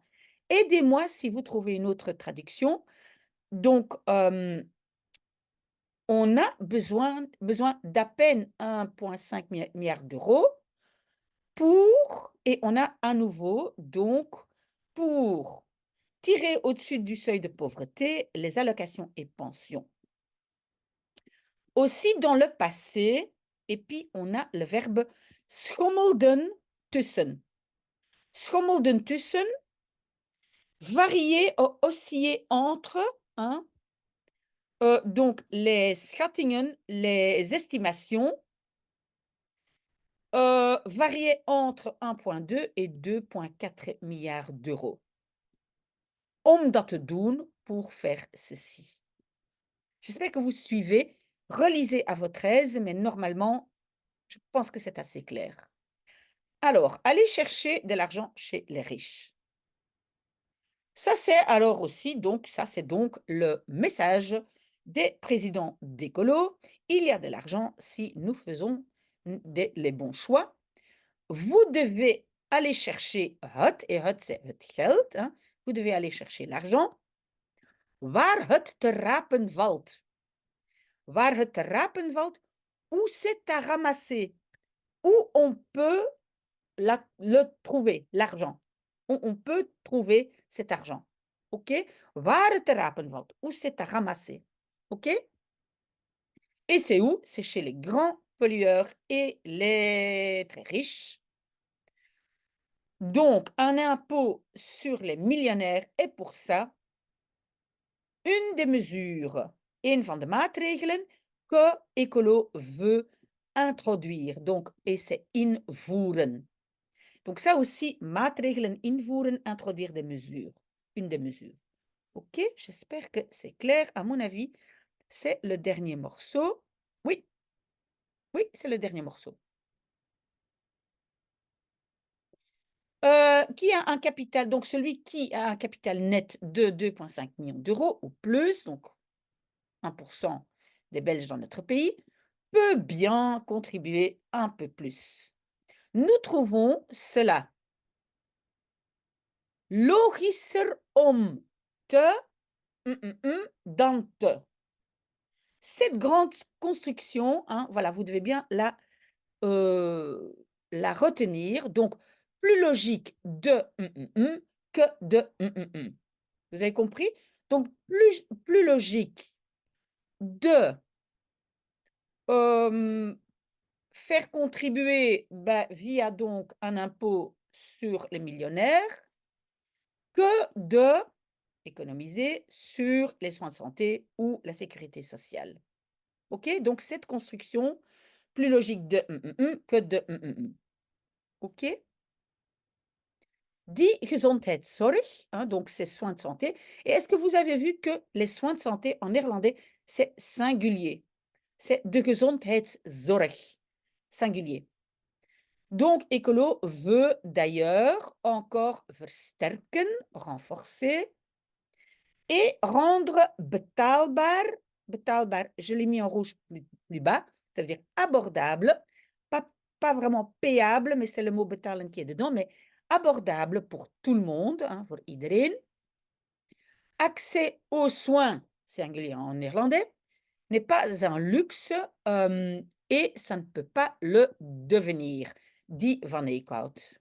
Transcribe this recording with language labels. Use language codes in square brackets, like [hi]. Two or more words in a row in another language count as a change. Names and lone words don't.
[fr] Aidez-moi si vous trouvez une autre traduction. Donc, on a besoin d'à peine 1,5 milliard d'euros et on a à nouveau, donc, pour tirer au-dessus du seuil de pauvreté, les allocations et pensions. Aussi dans le passé, et puis on a le verbe [nl] schommelden tussen. Schommelden tussen, [fr] varier, osciller entre, hein, donc les schattingen, les estimations, variaient entre 1,2 et 2,4 milliards d'euros. [nl] Om dat te doen, [fr] pour faire ceci. J'espère que vous suivez. Relisez à votre aise, mais normalement, je pense que c'est assez clair. Alors, allez chercher de l'argent chez les riches. Ça, c'est donc le message des présidents d'écolo. Il y a de l'argent si nous faisons les bons choix. Vous devez aller chercher et het, c'est [nl] het geld. [fr] Hein. Vous devez aller chercher l'argent. [nl] Waar het te rapen valt. Waar het te rapen valt, [fr] où c'est à ramasser. où on peut le trouver, l'argent. Où on peut trouver cet argent. [nl] OK? Waar het te rapen valt, [fr] où c'est à ramasser. OK? Et c'est où? C'est chez les grands pollueurs et les très riches. Donc, un impôt sur les millionnaires est pour ça une des mesures, [nl] een van de maatregelen [fr] que Ecolo veut introduire. Donc, et c'est invoeren. Donc ça aussi, [nl] maatregelen invoeren, [fr] introduire des mesures. Une des mesures. OK? J'espère que c'est clair. À mon avis, c'est le dernier morceau. Oui, oui, c'est le dernier morceau. Qui a un capital, donc celui qui a un capital net de 2,5 millions d'euros ou plus, donc 1% des Belges dans notre pays, peut bien contribuer un peu plus. Nous trouvons cela [nl] logischer om te dan te. [fr] Cette grande construction, hein, voilà, vous devez bien la retenir. Donc, plus logique de que de Vous avez compris? Donc, plus logique de faire contribuer via donc un impôt sur les millionnaires que de économiser sur les soins de santé ou la sécurité sociale. OK? Donc, cette construction, plus logique de que de OK? [nl] Die gezondheidszorg, [fr] hein, donc c'est soins de santé. Et est-ce que vous avez vu que les soins de santé en néerlandais, c'est singulier? C'est [nl] de gezondheidszorg, [fr] singulier. Donc, Ecolo veut d'ailleurs encore versterken, renforcer, et rendre [nl] betaalbaar, betaalbaar, [fr] je l'ai mis en rouge plus bas, ça veut dire abordable, pas vraiment payable, mais c'est le mot betalen qui est dedans, mais abordable pour tout le monde, hein, pour iedereen. Accès aux soins, singulier en néerlandais, n'est pas un luxe et ça ne peut pas le devenir, dit Van Eekhout.